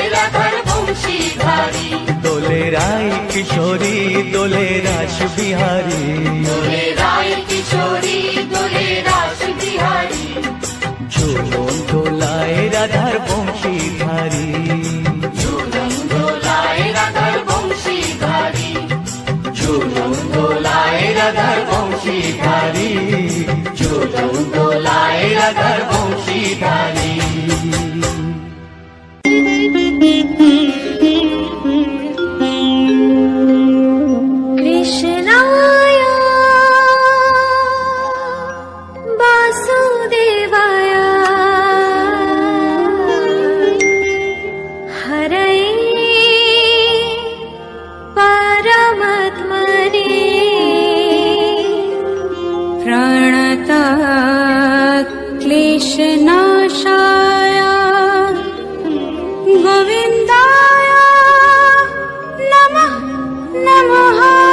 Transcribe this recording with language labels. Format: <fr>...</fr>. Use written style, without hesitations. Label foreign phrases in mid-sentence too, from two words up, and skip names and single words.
<bn>রাধার বংশীধারী দোলে রায় কিশোরী দোলে রাস বিহারী দোলে রায় কিশোরী দোলে রাস বিহারী ঝুলন দোলায় রাধার বংশীধারী ঝুলন দোলায় রাধার বংশীধারী ঝুলন দোলায় রাধার বংশীধারী ঝুলন দোলায় রাধার বংশীধারী</bn> <sa>কৃষ্ণায় বাসুদেবায় হরয়ে परमात्मने प्रणतात् क्लेशनाशाय गोविन्दाय नमः नमः</sa>